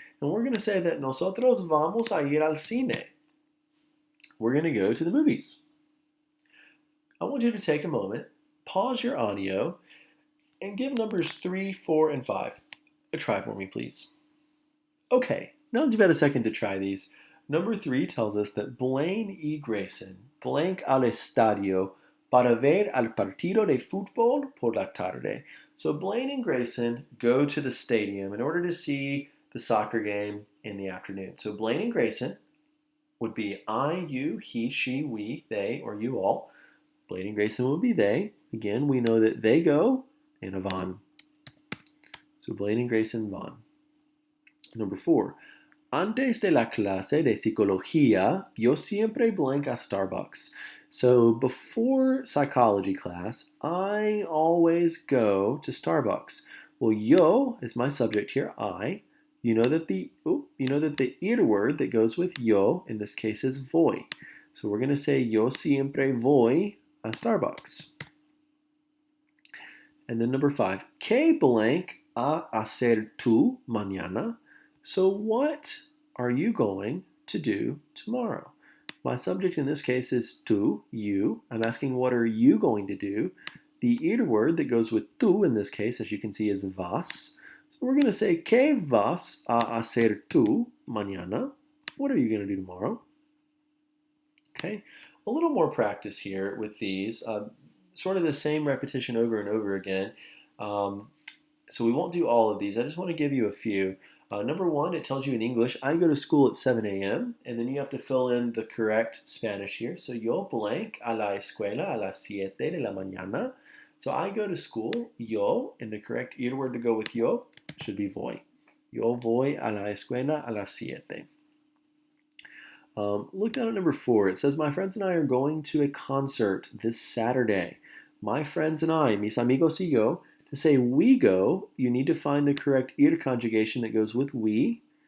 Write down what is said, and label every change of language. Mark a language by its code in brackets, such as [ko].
[en] And we're going to say that [es] nosotros vamos a ir al cine. [en] We're going to go to the movies. I want you to take a moment, pause your audio, and give numbers 3, 4, and 5 a try for me, please. Okay, now that you've had a second to try these, number 3 tells us that Blaine E. [es] Grayson blank al estadio para ver al partido de fútbol por la tarde. [en] So Blaine and Grayson go to the stadium in order to see the soccer game in the afternoon. So Blaine and Grayson would be I, you, he, she, we, they, or you all. Blaine and Grayson would be they. Again, we know that they go in a van. So Blaine and Grayson van. Number 4. [es] Antes de la clase de psicología, yo siempre blank a Starbucks. [en] So before psychology class, I always go to Starbucks. Well, yo is my subject here, I. You know that the ir word that goes with yo in this case is voy. So we're going to say [es] yo siempre voy a Starbucks. [en] And then number 5, [es] ¿qué blank a hacer tú mañana? [en] So what are you going to do tomorrow? My subject in this case is tú, you. I'm asking what are you going to do? The ir word that goes with tú in this case, as you can see, is vas. So we're going to say, [es] ¿qué vas a hacer tú mañana? [en] What are you going to do tomorrow? Okay, a little more practice here with these. Sort of the same repetition over and over again. So we won't do all of these. I just want to give you a few. Number 1, it tells you in English, I go to school at 7 a.m. And then you have to fill in the correct Spanish here. [es] So yo blank a la escuela a las 7 de la mañana. [en] So I go to school, yo, and the correct ir word to go with yo should be voy. [es] Yo voy a la escuela a las 7. [en] Look down at number 4. It says, my friends and I are going to a concert this Saturday. My friends and I, [es] mis amigos y yo. [en] To say we go, you need to find the correct ir conjugation that goes with we.